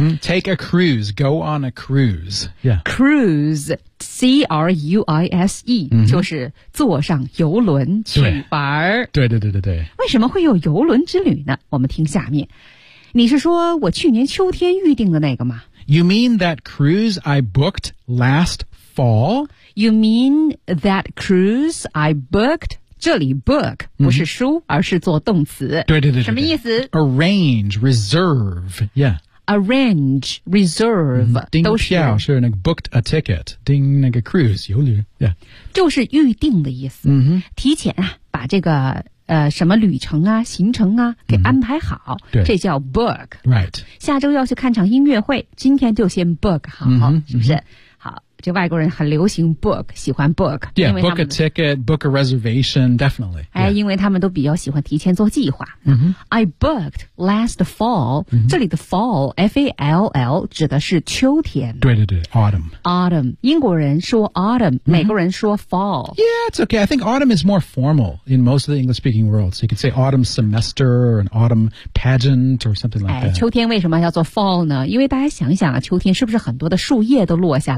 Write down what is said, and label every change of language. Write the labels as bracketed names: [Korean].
[English] Take a cruise, go on a cruise. Yeah. [Chinese] Cruise, C-R-U-I-S-E,就是坐上游轮去玩。对对对对对。为什么会有游轮之旅呢？我们听下面。你是说我去年秋天预定的那个吗？ [English] You mean that cruise I booked last fall? You mean that cruise I booked? [Chinese] 这里 book 不是书、而是做动词。对对 对, 对, 对。什么意思 [English] ?Arrange, reserve, yeah. Arrange, reserve, 都是。 [Chinese] 订票是那个 [English] booked a ticket, [Chinese] 订那个 cruise, 游旅 yeah. 就是预定的意思。提前啊把这个什么旅程啊行程啊给安排好、这叫 book、 [English] right. [Chinese] 下周要去看场音乐会今天就先 book 好、是不是、好这外国人很流行 book 喜欢 book [English] yeah, book a ticket book a reservation definitely、 [Chinese] 因为他们都比较喜欢提前做计划、 [English] I booked last fall、 [Chinese] 这里的 fall F-A-L-L 指的是秋天对对对 autumn 英国人说 autumn、美国人说 fall [English] yeah it's okay I think autumn is more formal in most of the English speaking world so you could say autumn semester or an autumn pageant or something like that [Chinese] 秋天为什么叫做 fall 呢因为大家想想、秋天是不是很多的树叶都落下来了